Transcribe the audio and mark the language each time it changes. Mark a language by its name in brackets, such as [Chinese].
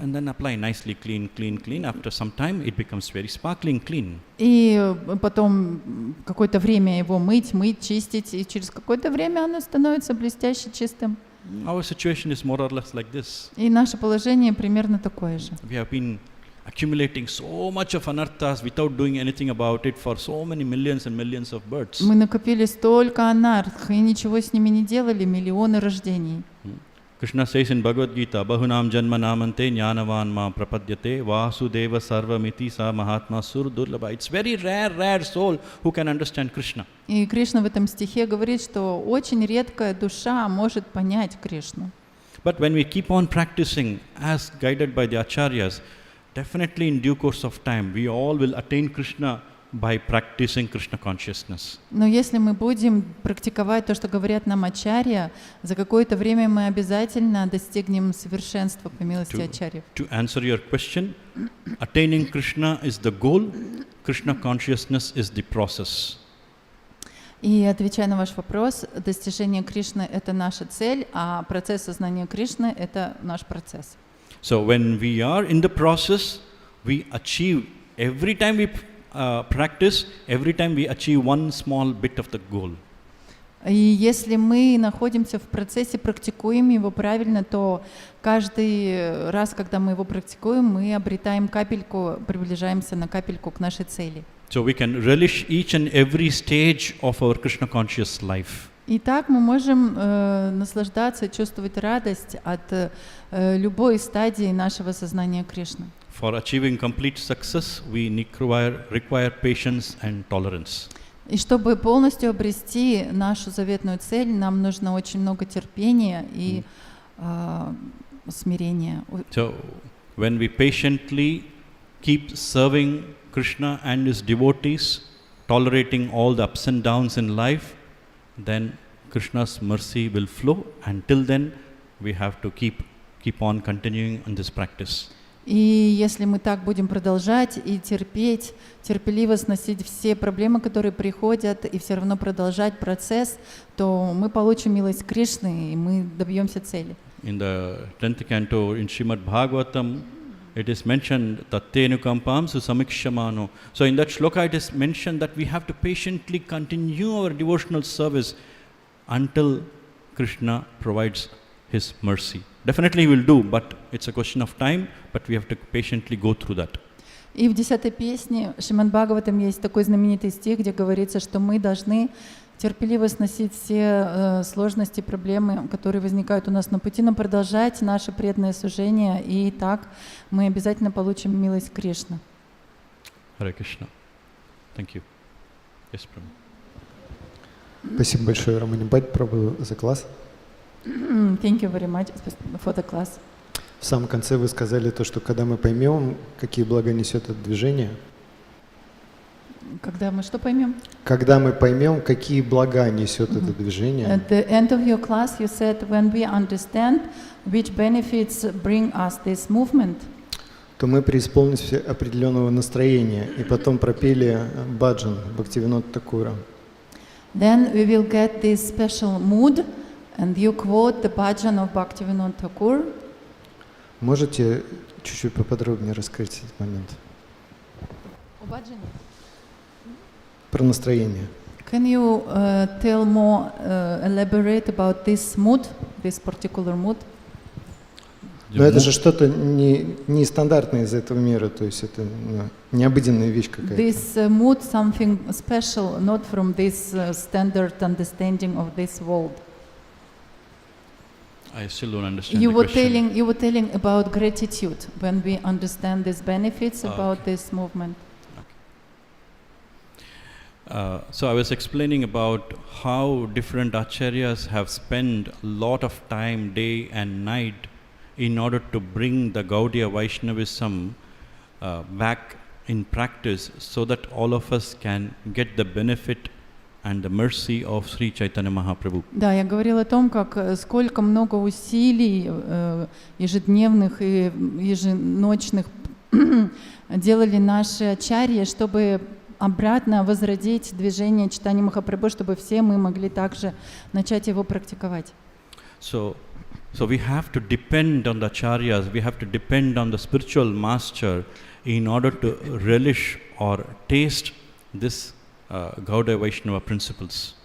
[English] And then apply nicely clean. After some time, it becomes very sparkling clean. [Russian] И потом какое-то время его мыть, чистить, и через какое-то время оно становится блестяще чистым. [English] Our situation is more or less like this. [Russian] И наше положение примерно такое же. [English] We have been accumulating so much of anarthas without doing anything about it for so many millions and millions of births. [Russian] Мы накопили столько анарх и ничего с ними не делали, миллионы рождений. [English] Krishna says in Bhagavad Gita, [Sanskrit] Bahunam janma namante jnanavan ma prapadyate vasudeva sarvamiti sa mahatma surdurlabha. [English] It's very rare soul who can understand Krishna. [Russian] И Кришна в этом стихе говорит, что очень редкая душа может понять Кришну. [English] But when we keep on practicing as guided by the acharyas, definitely in due course of time, we all will attain Krishna by practicing Krishna consciousness. [Russian] Но если мы будем практиковать то, что говорят нам ачарья, за какое-то время мы обязательно достигнем совершенства по милости ачарьев. [English] To answer your question, attaining Krishna is the goal, Krishna consciousness is the process. [Russian] И отвечая на ваш вопрос, достижение Кришны — это наша цель, а процесс сознания Кришны — это наш процесс. [English] So when we are in the process, we achieve, every time we practice, every time we achieve one small bit of the goal. [Russian] И если мы находимся в процессе, практикуем его правильно, то каждый раз, когда мы его практикуем, мы обретаем капельку, приближаемся на капельку к нашей цели. [English] So we can relish each and every stage of our Krishna conscious life. [Russian] И так мы можем наслаждаться, чувствовать радость от любой стадии нашего сознания Кришны. [English] For achieving complete success, we require patience and tolerance. [Russian] И чтобы полностью обрести нашу заветную цель, нам нужно очень много терпения и смирения. [English] So when we patiently keep serving Krishna and his devotees, tolerating all the ups and downs in life, then Krishna's mercy will flow. Until then, we have to keep on continuing on this practice. [Russian] И если мы так будем продолжать и терпеть, терпеливо сносить все проблемы, которые приходят, и все равно продолжать процесс, то мы получим милость Кришны, и мы добьемся цели. [English] In the 10th canto in Shrimad Bhagavatam, it is mentioned [Sanskrit] tattenu kampam susamikshamano. [English] So in that shloka it is mentioned that we have to patiently continue our devotional service until Krishna provides his mercy. Definitely he will do, but it's a question of time, but we have to patiently go through that. [Russian] И в 10-й песне Шримад Бхагаватам есть такой знаменитый стих, где говорится, что мы должны терпеливо сносить все сложности, проблемы, которые возникают у нас на пути, но продолжать наше преданное служение, и так мы обязательно получим милость Кришны. [English] Hare Krishna. Thank you. Yes, Prabhu. [Russian] Спасибо большое, Раманипати, Прабху, за класс. [English] Thank you very much for the class. [Russian] В самом конце вы сказали то, что когда мы поймем, какие блага несет это движение, Когда мы что поймем? когда мы поймем, какие блага несет это движение, [English] At the end of your class, you said when we understand which benefits bring us this movement, [Russian] то мы преисполнимся определенного настроения и потом пропели баджан Бхактивинода Такура. [English] then we will get this special mood, and you quote the bhajan of Bhaktivinoda Thakur. [Russian] Можете чуть-чуть поподробнее раскрыть этот момент? Про настроение. [English] Can you tell more, elaborate about this mood, this particular mood? [Russian] Но это же что-то не стандартное из этого мира, то есть это необыденная вещь какая-то. [English] This mood, something special, not from this standard understanding of this world. I still don't understand You the were question. telling about gratitude when we understand these benefits about this movement. So I was explaining about how different acharyas have spent a lot of time, day and night, in order to bring the Gaudiya Vaishnavism back in practice, so that all of us can get the benefit and the mercy of Sri Chaitanya Mahaprabhu. [Russian] Да, я говорила о том, как сколько много усилий ежедневных и еженочных делали наши ачарьи, чтобы обратно возродить движение Чайтаньи Махапрабху, чтобы все мы могли также начать его практиковать. [English] So we have to depend on the acharyas, we have to depend on the spiritual master in order to relish or taste this Gaudiya Vaishnava principles.